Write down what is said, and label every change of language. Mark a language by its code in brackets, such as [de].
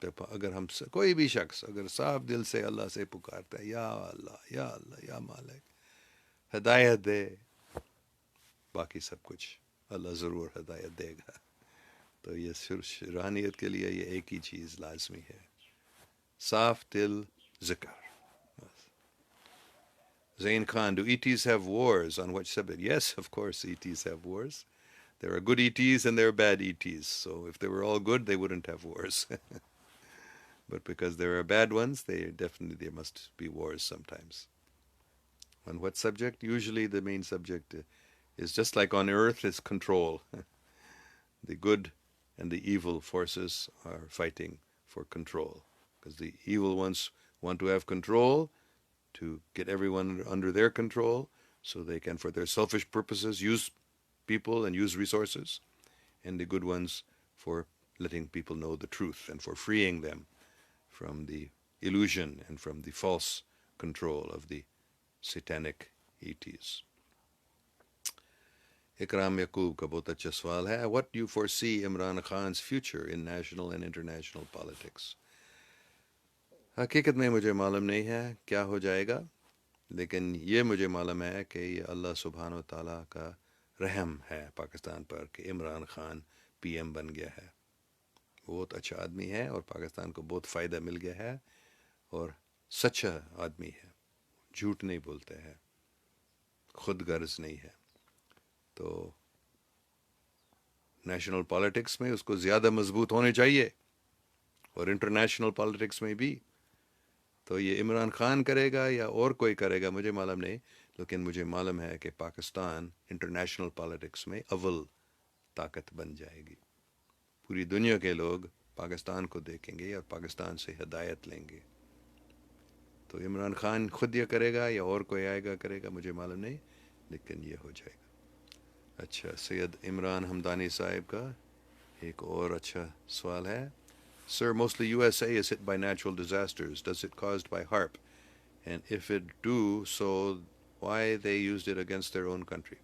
[ur] اگر ہم کوئی بھی شخص اگر صاف دل سے اللہ سے پکارتا ہے, یا اللہ یا اللہ یا مالک ہدایت دے, باقی سب کچھ اللہ ضرور ہدایت دے گا. تو یہ روحانیت کے لیے یہ ایک ہی چیز لازمی ہے, صاف دل, ذکر. [en] Zain Khan, do ETs have wars? On which subject? Yes, of course ETs have wars. There are good ETs and there are bad ETs. So if they were all good, they wouldn't have wars. But because there are bad ones, there must be wars sometimes. On what subject? Usually the main subject is just like on earth, is control. The good and the evil forces are fighting for control, because the evil ones want to have control, to get everyone under their control, so they can, for their selfish purposes, use people and use resources, and the good ones for letting people know the truth and for freeing them from the illusion and from the false control of the satanic ETs. [ur] اکرام یعقوب کا بہت اچھا سوال ہے. [en] What do you foresee Imran Khan's future in national and international politics? [ur] حقیقت میں مجھے معلوم نہیں ہے کیا ہو جائے گا، لیکن یہ مجھے معلوم ہے کہ یہ اللہ سبحانہ و تعالیٰ کا رحم ہے پاکستان پر کہ عمران خان پی ایم بن گیا ہے. بہت اچھا آدمی ہے اور پاکستان کو بہت فائدہ مل گیا ہے اور سچا آدمی ہے، جھوٹ نہیں بولتے ہے، خود غرض نہیں ہے. تو نیشنل پالیٹکس میں اس کو زیادہ مضبوط ہونے چاہیے اور انٹرنیشنل پالیٹکس میں بھی. تو یہ عمران خان کرے گا یا اور کوئی کرے گا مجھے معلوم نہیں، لیکن مجھے معلوم ہے کہ پاکستان انٹرنیشنل پالیٹکس میں اول طاقت بن جائے گی. پوری دنیا کے لوگ پاکستان کو دیکھیں گے اور پاکستان سے ہدایت لیں گے. تو عمران خان خود یہ کرے گا یا اور کوئی آئے گا کرے گا مجھے معلوم نہیں، لیکن یہ ہو جائے گا. اچھا، سید عمران حمدانی صاحب کا ایک اور اچھا سوال ہے. [en] Sir, mostly USA is hit by natural disasters. Does it caused by HARP? And if it do so, why they used it against their own country?